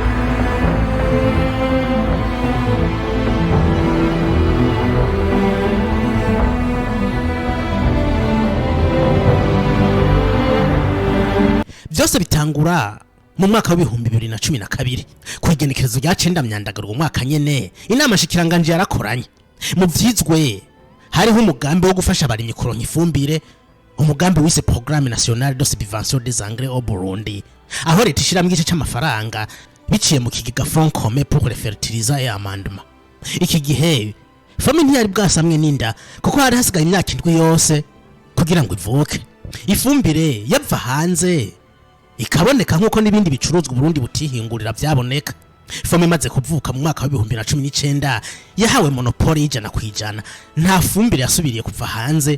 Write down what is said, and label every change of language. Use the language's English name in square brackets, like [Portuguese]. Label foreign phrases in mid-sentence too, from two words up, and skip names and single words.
[Rundi] Byose bitangura mu mwaka wa 2012 kwigenekerezo rya 9 myandagaro mu mwaka nyene inama shikiranganje yarakoranye. Mu vyizwe hariho umugambi wo gufasha abarimyi kuronka ifumbire, umugambi wise Programme Nationale de Subvention des Engrais au Burundi, aho leta ishira mu gice cy'amafaranga biciye mu kigega Fonds commun pour les fertilisants et amendements. Iki gihe Fomi ntiyari bwasamwe n'inda kuko hari hasigaye imyaka 7 yose kugira ngo ivuke. Ifumbire yava hanze ikaboneka nkuko n'ibindi bicuruzwa Burundi butihingurira byaboneka. Fomi maze kuvuka mu mwaka wa 2019 yahawe monopole y'ijana kwijana, nta fumbire yasubiriye kuva hanze.